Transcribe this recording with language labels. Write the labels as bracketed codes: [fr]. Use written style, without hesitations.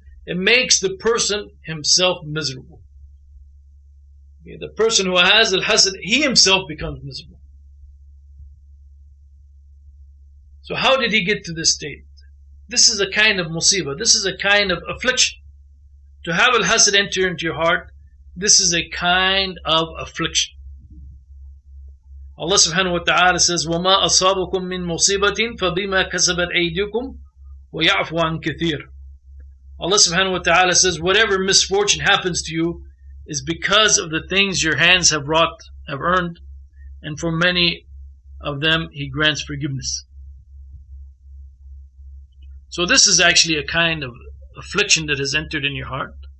[en] It makes the person himself miserable. Okay, the person who has al-hasad, he himself becomes miserable. So how did he get to this state? This is a kind of musibah. This is a kind of affliction. To have al-hasad enter into your heart, this is a kind of affliction. Allah subhanahu wa ta'ala says, [ar] وَمَا أَصَابَكُم مِّن مُّصِيبَةٍ فَبِمَا كَسَبَتْ أَيْدِيكُمْ وَيَعْفُ عَن كَثِيرٍ. [en] Allah subhanahu wa ta'ala says, whatever misfortune happens to you is because of the things your hands have wrought, have earned, and for many of them He grants forgiveness. So this is actually a kind of affliction that has entered in your heart.